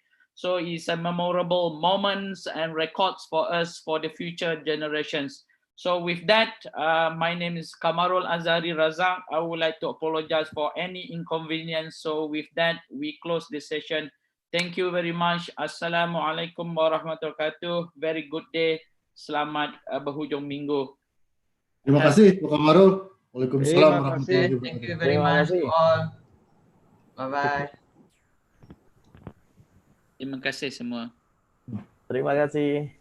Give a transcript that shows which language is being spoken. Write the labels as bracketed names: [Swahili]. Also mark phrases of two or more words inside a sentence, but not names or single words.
[English] So it's a memorable moments and records for us for the future generations. So with that, my name is Kamarul Azari Razak. I would like to apologize for any inconvenience. So with that, we close the session. Thank you very much. [Arabic] السلام عليكم ورحمة الله وبركاته. [English] Very good day. [Malay] Selamat berhujung minggu. Terima kasih, Pak Kamarul. [Arabic] Waalaikumsalam [Malay] Terima [Arabic] warahmatullahi [Malay] kasih. [English] Thank you [Arabic] wabarakatuh. [English] very [Malay] Terima [English] much to [Malay] kasih. [English] all. Bye-bye. [Malay] Terima kasih semua. Terima kasih.